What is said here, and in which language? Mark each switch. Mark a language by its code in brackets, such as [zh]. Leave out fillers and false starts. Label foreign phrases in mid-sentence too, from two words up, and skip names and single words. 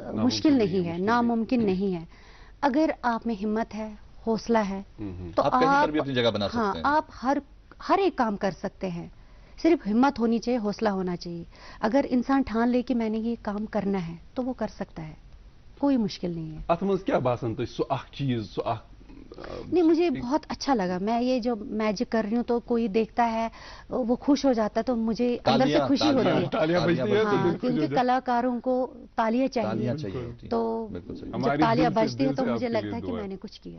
[hi] मुश्किल नहीं है, नामुमकिन नहीं है। अगर आप में हिम्मत है, हौसला है, तो आप कहीं पर भी अपनी जगह बना सकते हैं। आप हर एक काम कर सकते हैं। सिर्फ हिम्मत होनी चाहिए, हौसला होना चाहिए। अगर इंसान ठान ले कि मैंने ये काम करना है, तो वो कर सकता है, कोई मुश्किल नहीं है। [ks] अत मज क्या बासन तो चीज [hi] नहीं, मुझे बहुत अच्छा लगा। मैं ये जो मैजिक कर रही हूँ, तो कोई देखता है वो खुश हो जाता है, तो मुझे अंदर से खुशी होती है। हाँ, क्योंकि कलाकारों को तालियां चाहिए, तो जब तालियां बजती है तो मुझे लगता है कि मैंने कुछ किया।